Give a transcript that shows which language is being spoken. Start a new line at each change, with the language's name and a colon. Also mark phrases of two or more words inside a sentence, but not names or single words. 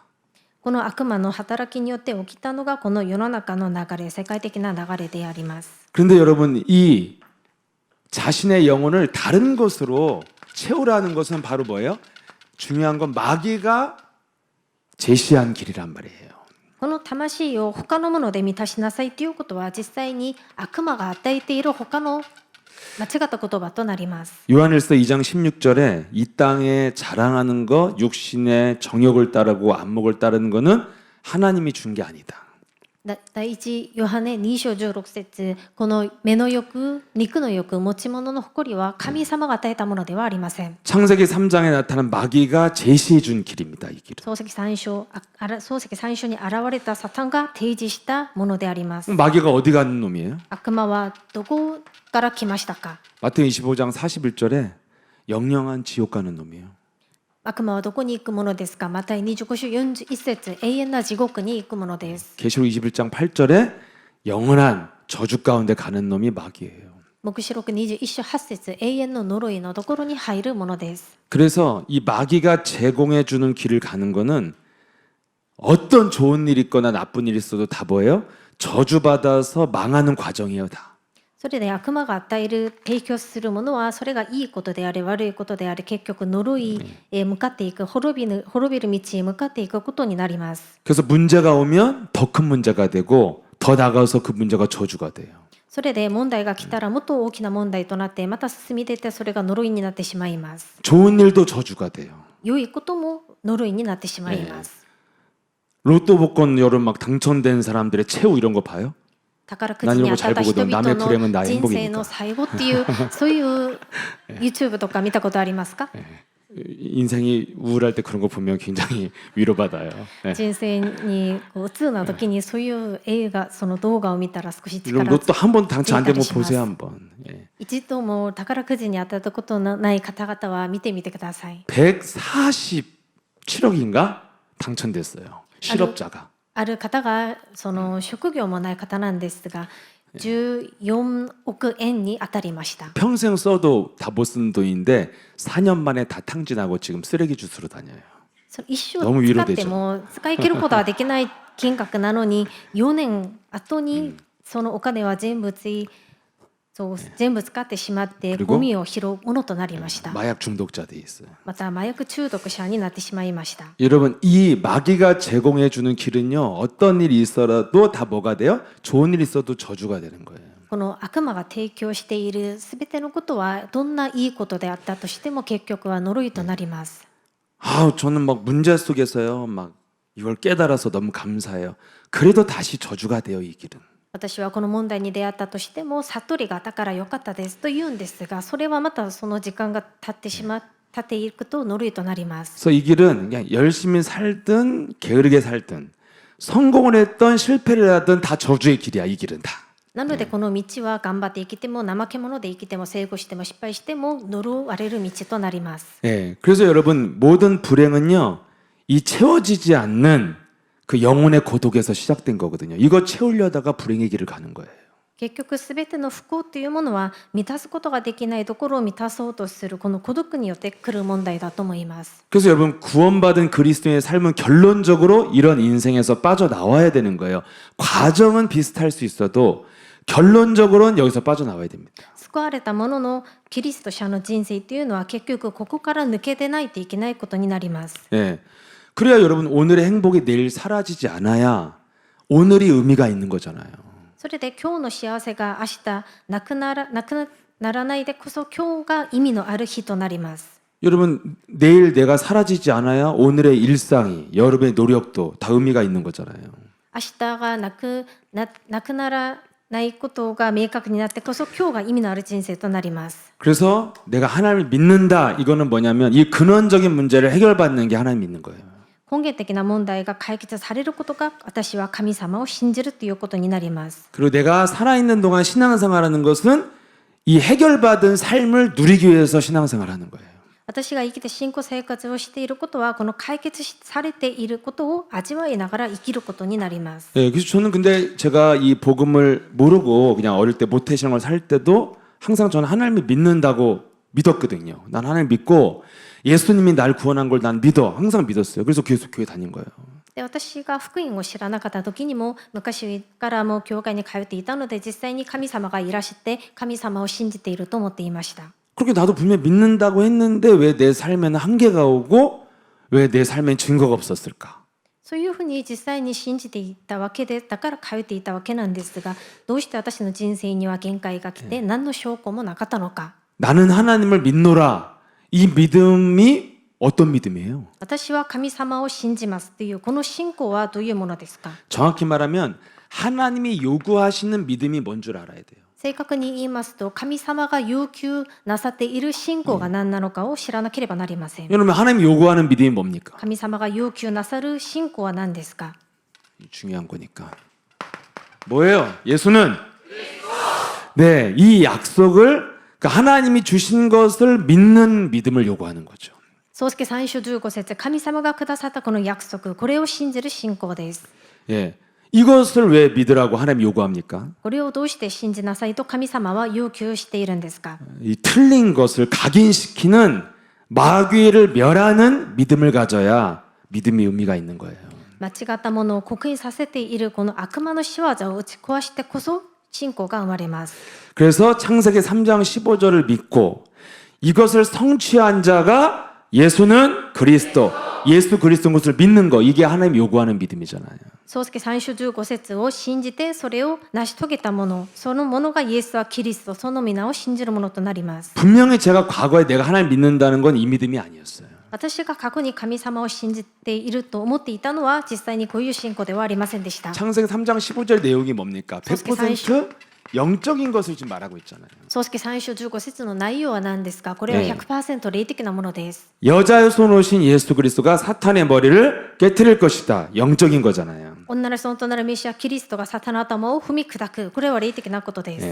Japanese: この悪魔の働きによって起きたのがこの世の中の流れ、世界的な流れであります。
Korean: 그런데 여러분 이 자신의 영혼을 다른 것으로 채우라는 것은 바로 뭐예요? 중요한 건 마귀가 제시한 길이란 말이에요.
Japanese: この魂を他のもので満たしなさいということは実際に悪魔が与えている他の間違った言葉となります。
Korean: 요한일서 2장 16절에 이 땅에 자랑하는 거, 육신의 정욕을 따르고 안목을 따르는 거는 하나님이 준 게 아니다.
Japanese: 第一ヨハネ2章16節、この目の欲、肉の欲、持ち物の誇りは神様が与えたものではありません。
Korean: 창세기 3장에 나타난 마귀가 제시해 준 길입니다. 이 길은.
Japanese: 創世記3章に現れたサタンが提示したものであります。
Korean: 마귀가 어디 가는 놈이에요?
Japanese: 悪魔はどこから来ましたか？
Korean: 마태복음 25장 41절에 영영한 지옥 가는 놈이에요.
Japanese: 悪魔はどこに行くものですか？マタイ25章41節、永遠な地獄に行くものです。
Korean: 계시록 21장 8절에 영원한 저주 가운데 가는 놈이 마귀예요.
Japanese: 黙示録21章8節、永遠の呪いのところに入るものです。
Korean: 그래서 이 마귀가 제공해 주는 길을 가는 거는 어떤 좋은 일 있거나 나쁜 일 있어도 다 뭐예요? 저주받아서 망하는 과정이에요, 다.
Japanese: それで悪魔が与える提供するものはそれがいいことであれ悪いことであれ、結局呪いへ向かっていく、滅びる道へ向かっていくことになります。
Korean: 그래서 문제가 오면 더 큰 문제가 되고 더 나가서 그 문제가 저주가 돼요.
Japanese: それで問題が来たらもっと大きな問題となって、また進み出てそれが呪いになってしまいます。
Korean: 좋은 일도 저주가 돼요.
Japanese: 良いことも呪いになってしまいます。
Korean: 로또 복권 여러분 막 당첨된 사람들의 최후 이런 거 봐요?
Japanese: 宝くじに当たった人々の人生の最後っていうそういう YouTube とか見たことありますか？
Korean: 인생이 우울할 때 그런 거 보면 굉장히 위로받아요. 예.
Japanese: 人生にこう鬱な時にそういう映画、その動画を見たら少し
Korean: 이런
Japanese: 力
Korean: 로또 한 번 당첨 안 되면
Japanese: ついたりします。
Korean: 보세요 한번. 예.
Japanese: 一度も宝くじに当たったことのない方々は見てみてください。
Korean: 147억인가 당첨됐어요. 실업자가.
Japanese: ある方がその職業もない方なんですが、14億円に当たりました。
Korean: 평생 써도 다 못 쓴 돈인데 4년 만에 다 탕진하고 지금 쓰레기 주스로 다녀요.
Japanese: その一生
Korean: 너무
Japanese: 使
Korean: 위로되죠.
Japanese: っても使い切ることはできない金額なのに、4年後にそのお金は全部全部使ってしまって
Korean: 그리고
Japanese: ゴミを拾うものとなりました。
Korean: 마약 중독자 돼 있어요.
Japanese: また麻薬中毒者になってしまいました。
Korean: 여러분 이 마귀가 제공해 주는 길은요 어떤 일이 있어도 다 뭐가 돼요? 좋은 일 있어도 저주가 되는 거예요.
Japanese: この悪魔が提供しているすべてのことはどんないいことであったとしても結局は呪いとなります。
Korean: 아 저는 막 문제 속에서요 막 이걸 깨달아서 너무 감사해요. 그래도 다시 저주가 돼요 이 길은.
Japanese: 私はこの問題に出会ったとしても悟りがあったから良かったですと言うんですが、それはまたその時間が経っていくと呪いとなります。
Korean: 그래서 이 길은 그냥 열심히 살든 게으르게 살든 성공을 했던 실패를 하든 다 저주의 길이야 이 길은 다.
Japanese: なのでこの道は頑張って生きても怠け者で生きても成功しても失敗しても呪われる道となります。
Korean: 예, 그래서 여러분 모든 불행은요 이 채워지지 않는 그 영혼의 고독에서 시작된 거거든요. 이거 채우려다가 불행의 길을 가는 거예요.
Japanese: 結局すべての不幸というものは満たすことができないところを満たそうとするこの孤独によって来る問題だと思います。
Korean: 그래서 여러분 구원받은 그리스도인의 삶은 결론적으로 이런 인생에서 빠져나와야 되는 거예요. 과정은 비슷할 수 있어도 결론적으로는 여기서 빠져나와야 됩니다.
Japanese: 救われた者のキリスト者の人生というのは結局ここから抜け出ないといけないことになります。
Korean: 예. 그래야 여러분 오늘의 행복이 내일 사라지지 않아야 오늘이 의미가 있는 거잖아요.
Japanese: それで今日の幸せが明日なくならないでこそ今日が意味のある日となります。
Korean: 여러분 내일 내가 사라지지 않아야 오늘의 일상이 여러분의 노력도 다 의미가 있는 거잖아요.
Japanese: 明日がなくならないことが明確になってこそ今日が意味のある人生となります。
Korean: 그래서 내가 하나님을 믿는다 이거는 뭐냐면 이 근원적인 문제를 해결받는 게 하나님 믿는 거예요.
Japanese: 根源的な問題が解決されることが私は神様を信じるということになります。
Korean: 그리고 내가 살아있는 동안 신앙생활하는 것은 이 해결받은 삶을 누리기 위해서 신앙생활하는 거예요.
Japanese: 私が生きて信仰生活をしていることはこの解決されていることを味わいながら生きることになります。
Korean: 네, 그래서 저는 근데 제가 이 복음을 모르고 그냥 어릴 때 모태신앙을 살 때도 항상 저는 하나님을 믿는다고 믿었거든요. 난 하나님 믿고 예수님이 날 구원한 걸 난 믿어. 항상 믿었어요. 그래서 계속 교회 다닌 거예요.
Japanese: で私が福音を知らなかった時にも昔からもう教会に通っていたので実際に神様がいらして神様を信じていると思っていました。
Korean: 그렇게 나도 분명히 믿는다고 했는데 왜 내 삶에는 한계가 오고 왜 내 삶엔 증거가 없었을까?
Japanese: そういうふうに実際に信じていたわけでだから通っていたわけなんですが、どうして私の人生には限界が来て何の証拠もなかったのか。
Korean: 나는 하나님을 믿노라. 이 믿음이 어떤 믿음이에요?
Japanese: 私は神様を信じますというこの信仰はどういうものですか？
Korean: 정확히 말하면 하나님이 요구하시는 믿음이 뭔 줄 알아야 돼요.
Japanese: 正確に言いますと、神様が要求なさっている信仰が何なのかを知らなければなりません。
Korean: 여러분 하나님이 요구하는 믿음이 뭡니까?
Japanese: 神様が要求なさる信仰は何ですか？
Korean: 중요한 거니까. 뭐예요? 예수는 네, 이 약속을 그러니까 하나님이 주신 것을 믿는 믿음을 요구하는 거죠.
Japanese: 創世3章15節、神様がくださったこの約束、これを信じる信仰です。
Korean: 예. 이것을 왜 믿으라고 하나님이 요구합니까?
Japanese: これをどうして信じなさいと神様は要求しているんですか？
Korean: 이 틀린 것을 각인시키는 마귀를 멸하는 믿음을 가져야 믿음이 의미가 있는 거예요.
Japanese: 間違ったものを刻印させているこの悪魔の仕業を打ち壊してこそ信仰が生まれます。
Korean: 그래서 창세기 3장 15절을 믿고 이것을 성취한 자가 예수는 그리스도, 예수 그리스도인 것을 믿는 거, 이게 하나님이 요구하는 믿음이잖아요.
Japanese: 創世3章15節を信じてそれを成し遂げたもの、そのものがイエスはキリスト、その皆を信じるものとなります。
Korean: 분명히 제가 과거에 내가 하나님 믿는다는 건 이 믿음이 아니었어요.
Japanese: 私が過去に神様を信じていると思っていたのは実際にこういう信仰ではありませんでした。
Korean: 창세기 3장 15절 내용이 뭡니까? 100% 영적인 것을 지금 말하고 있잖아요.
Japanese: 創世3章15節の内容は何ですか？これは 100% 霊的なものです。
Korean: 여자의 손 오신 예수 그리스도가 사탄의 머리를 깨트릴 것이다. 영적인 거잖아요.
Japanese: 女の子となるメシアキリストがサタンの頭を踏み砕く、これは霊的なことです。